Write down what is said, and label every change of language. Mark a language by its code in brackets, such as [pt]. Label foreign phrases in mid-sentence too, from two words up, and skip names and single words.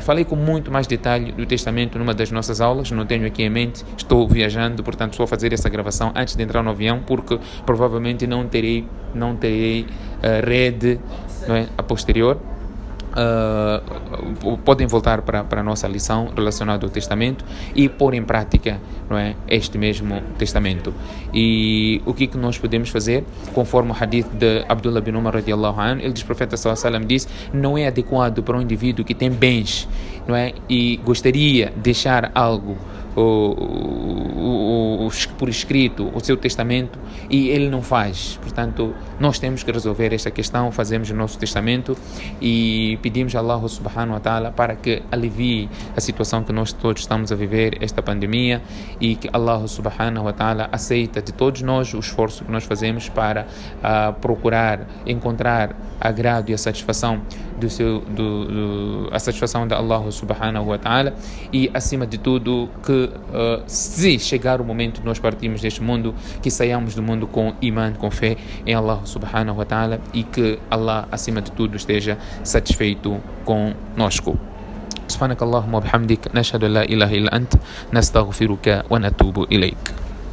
[pt] Falei com muito mais detalhe do testamento numa das nossas aulas, não tenho aqui em mente, estou viajando, portanto só fazer essa gravação antes de entrar no avião, porque provavelmente não terei rede, não é, a posterior. Podem voltar para a nossa lição relacionada ao testamento e pôr em prática, não é, este mesmo testamento. E o que nós podemos fazer, conforme o hadith de Abdullah bin Umar [ar] رضي الله عنه, [pt] ele diz, o profeta [ar] صلى الله عليه وسلم [pt] diz, não é adequado para um indivíduo que tem bens, não é, e gostaria de deixar algo por escrito, o seu testamento, e ele não faz. Portanto, nós temos que resolver esta questão, fazemos o nosso testamento e pedimos a Allah [ar] سبحانه وتعالى [pt] para que alivie a situação que nós todos estamos a viver, esta pandemia, e que Allah [ar] سبحانه وتعالى [pt] aceita de todos nós o esforço que nós fazemos para procurar encontrar agrado e a satisfação a satisfação de Allah [ar] سبحانه وتعالى, [pt] e acima de tudo que se chegar o momento de nós partirmos deste mundo, que saiamos do mundo com iman, com fé em Allah [ar] سبحانه وتعالى, [pt] e que Allah acima de tudo esteja satisfeito conosco. [ar] سبحانك اللهم وبحمدك نشهد لا إله إلا أنت نستغفرك ونتوب إليك.